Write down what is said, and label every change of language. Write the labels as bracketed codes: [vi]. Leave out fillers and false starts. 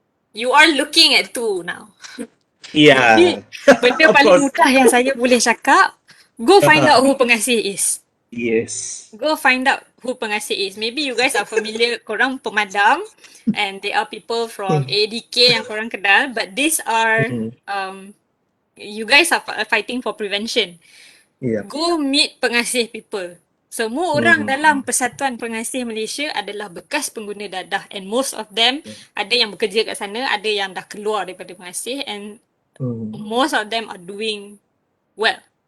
[en] You are looking at two now. [ms] Iya. Benda paling mudah yang saya boleh cakap, [en] go find out who pengasih is. Yes. Go find out who pengasih is. Maybe you guys are familiar, [ms] korang pemadam, [en] and they are people from ADK [ms] yang korang kenal, [en] but these are, you guys are fighting for prevention. Yeah. Go meet pengasih people. [ms] Semua orang dalam Persatuan Pengasih Malaysia adalah bekas pengguna dadah, [en] and most of them [ms] ada yang bekerja kat sana, ada yang dah keluar daripada pengasih, [en] and most of them are doing well.